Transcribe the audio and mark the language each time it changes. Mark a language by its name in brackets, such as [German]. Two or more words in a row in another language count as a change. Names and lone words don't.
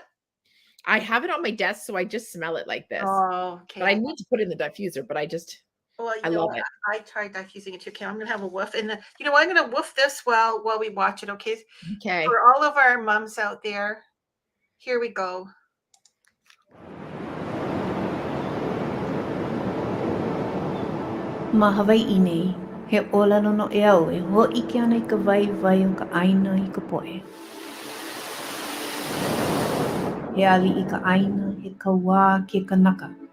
[English] I have it on my desk, so I just smell it like this. Oh, okay. But I need to put it in the diffuser, but Well, I you know love what? it. I tried diffusing it too. Okay, I'm gonna have a woof, and you know what? I'm gonna woof this while we watch it. Okay, Okay. for all of our moms out there, here we go. [Hawaiian] Ma Hawaiian nei, he ola no e au e ho'ike ana I ka vai o ka ʻaina I ka poʻe. He ali I ka ʻaina, he kauā ke kanaka.